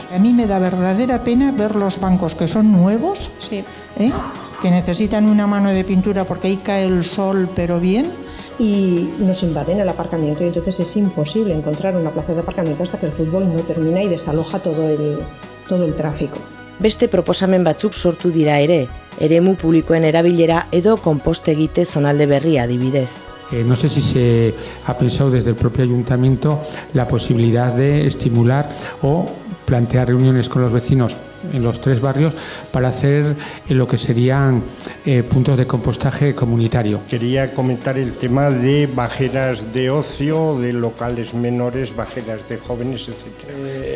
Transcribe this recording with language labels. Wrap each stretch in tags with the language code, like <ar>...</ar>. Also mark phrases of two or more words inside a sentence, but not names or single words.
<es>A mí me da verdadera pena ver los bancos que son nuevos, sí, que necesitan una mano de pintura porque ahí cae el sol, pero bien. Y nos invaden el aparcamiento y entonces es imposible encontrar una plaza de aparcamiento hasta que el fútbol no termina y desaloja todo el tráfico.</es> <eu>Beste proposamen batzuk sortu dira ere, eremu publikoen erabilera edo konpostegite zonalde berria adibidez.</eu> <es>No sé si se ha pensado desde el propio ayuntamiento la posibilidad de estimular o plantear reuniones con los vecinos en los 3 barrios para hacer lo que serían puntos de compostaje comunitario. Quería comentar el tema de bajeras de ocio, de locales menores, bajeras de jóvenes, etc.</es>